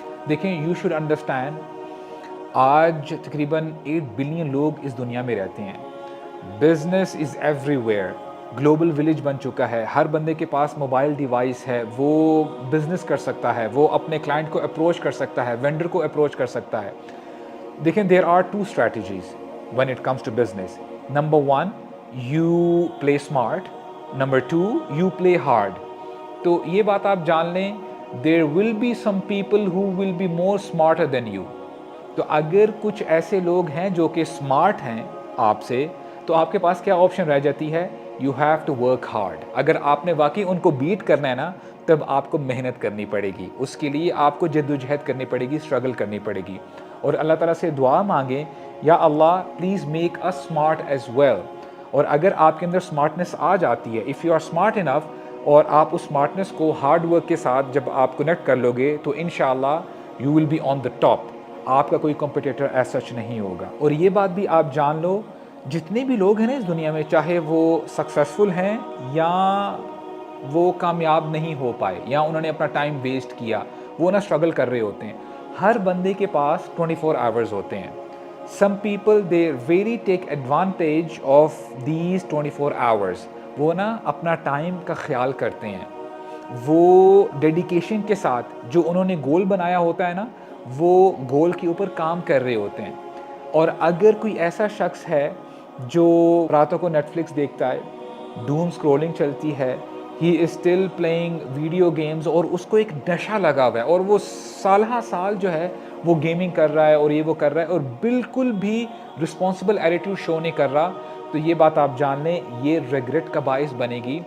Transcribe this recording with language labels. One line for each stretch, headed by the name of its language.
Urdu: دیکھیں,
English: you should understand,
Urdu: آج تقریباً 8 بلین لوگ اس دنیا میں رہتے ہیں.
English: business is everywhere,
Urdu: global village بن چکا ہے، ہر بندے کے پاس موبائل ڈیوائس ہے، وہ بزنس کر سکتا ہے، وہ اپنے کلائنٹ کو اپروچ کر سکتا ہے، وینڈر کو اپروچ کر سکتا ہے. دیکھیں
English: There are two strategies when it comes to business. Number one, you play smart. Number two, you play hard.
Urdu: تو یہ بات آپ جان لیں,
English: there will be some people who will be more smarter than you.
Urdu: تو اگر کچھ ایسے لوگ ہیں جو کہ smart ہیں آپ سے, تو آپ کے پاس کیا آپشن رہ جاتی ہے,
English: you have to work hard.
Urdu: اگر آپ نے واقعی ان کو بیٹ کرنا ہے نا, تب آپ کو محنت کرنی پڑے گی, اس کے لیے آپ کو جدوجہد کرنی پڑے گی, اسٹرگل کرنی پڑے گی. اور اللہ تعالیٰ سے دعا مانگیں, یا اللہ
English: Please make us smart as well.
Urdu: اور اگر آپ کے اندر اسمارٹنس آ جاتی ہے,
English: if you are smart enough,
Urdu: اور آپ اس اسمارٹنس کو ہارڈ ورک کے ساتھ جب آپ کنیکٹ کر لو گے, تو انشاءاللہ
English: You will be on the top.
Urdu: آپ کا کوئی کمپٹیٹر ایز سچ نہیں ہوگا. اور یہ بات بھی آپ جان لو, جتنے بھی لوگ ہیں نا اس دنیا میں, چاہے وہ سکسیزفل ہیں یا وہ کامیاب نہیں ہو پائے, یا انہوں نے اپنا ٹائم ویسٹ کیا, وہ نہ اسٹرگل کر رہے ہوتے ہیں, ہر بندے کے پاس 24 آورز ہوتے ہیں.
English: Some people they really take advantage of these 24 hours.
Urdu: وہ نا اپنا ٹائم کا خیال کرتے ہیں, وہ ڈیڈیکیشن کے ساتھ جو انہوں نے گول بنایا ہوتا ہے نا, وہ گول کے اوپر کام کر رہے ہوتے ہیں. اور اگر کوئی ایسا شخص ہے جو راتوں کو نیٹ فلکس دیکھتا ہے, ڈوم اسکرولنگ چلتی ہے,
English: he is still playing video games,
Urdu: اور اس کو ایک نشہ لگا ہوا ہے, اور وہ سالہ سال جو ہے وہ گیمنگ کر رہا ہے, اور یہ وہ کر رہا ہے, اور بالکل بھی رسپانسبل ایٹیٹیوڈ شو نہیں کر رہا, تو یہ بات آپ جان لیں, یہ ریگریٹ کا باعث بنے گی.